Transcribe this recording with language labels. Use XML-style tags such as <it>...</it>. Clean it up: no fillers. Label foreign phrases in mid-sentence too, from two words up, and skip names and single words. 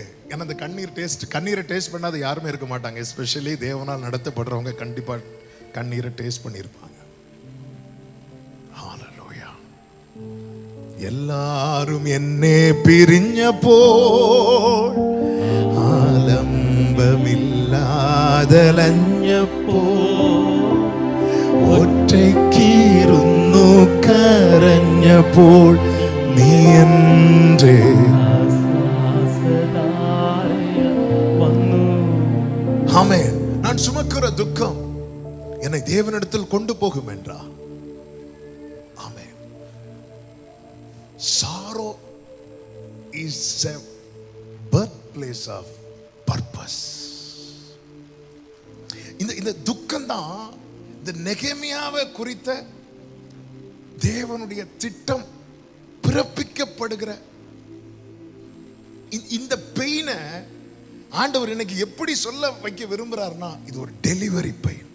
<ta>ஏன்னா அந்த கண்ணீரை டேஸ்ட் பண்ணாத யாருமே இருக்க மாட்டாங்க. எஸ்பெஷலி தேவனால் நடத்தப்படுறவங்க கண்டிப்பாக கண்ணீரை டேஸ்ட் பண்ணியிருப்பாங்க. எல்லாரும் என்னே பிரிஞ்ச போல்</ta> <ml>ആലംബമില്ലാതലഞ്ഞ പോൽ ഒറ്റയ്ക്കിരുന്നു കരഞ്ഞപ്പോൾ നീ എൻ്റെ ആമേൻ.</ml> <ta>நான் சுமக்கிற துக்கம் என்னை தேவனிடத்தில் கொண்டு போகும் என்றார்.</ta> <en>Sorrow is a birthplace of purpose.</en> <ta>இந்த துக்கம் தான் இந்த நெகேமியாவை குறித்த தேவனுடைய திட்டம் பிறப்பிக்கப்படுகிற இந்த பெயினை ஆண்டவர் இன்னைக்கு எப்படி சொல்ல வைக்க விரும்புறாருன்னா, இது ஒரு</ta> <en>delivery pain.</en>